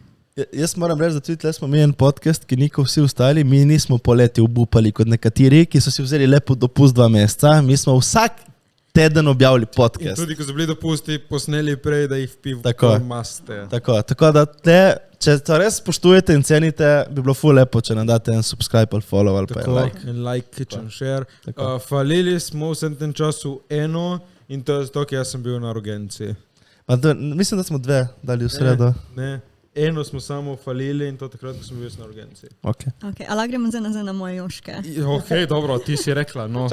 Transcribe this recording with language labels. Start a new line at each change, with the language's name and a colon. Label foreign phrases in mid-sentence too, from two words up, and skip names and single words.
Slovenian: Jaz moram reči, da tudi tle smo mi en podcast, ki niko vsi ostali, mi nismo poleti obupali kot nekateri, ki so si vzeli lepo dopust 2 meseca, mi smo vsak teden objavili podcast. In tudi, ko so bili dopusti, posneli prej, da jih v Tako. maste. Tako da če to res spoštujete in cenite, bi bilo ful lepo, če nam date en subscribe ali follow ali pa en like.
English: In like, and share.
Slovenian: Tako. Falili smo v tem času eno in to je zato, ker jaz sem bil na urgenci. Mislim, da smo 2 dali v sredo. Ne. Eno smo samo falili in to takrat, ko sem bil na urgenci. Okay. Okay, ali gremo zdaj nazaj na moje joške? Ok, dobro, ti si rekla, no.